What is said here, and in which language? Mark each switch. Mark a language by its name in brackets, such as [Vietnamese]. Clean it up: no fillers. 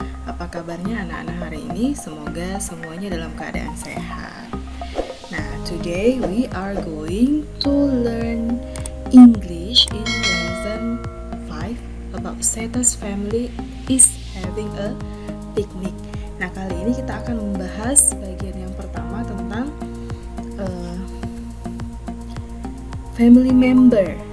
[Indonesian] Apa kabarnya anak-anak hari ini? Semoga semuanya dalam keadaan sehat. [English] Nah, today we are going to learn English in lesson 5 about Seta's family is having a picnic. [Indonesian] Nah, kali ini kita akan membahas bagian yang pertama tentang family member.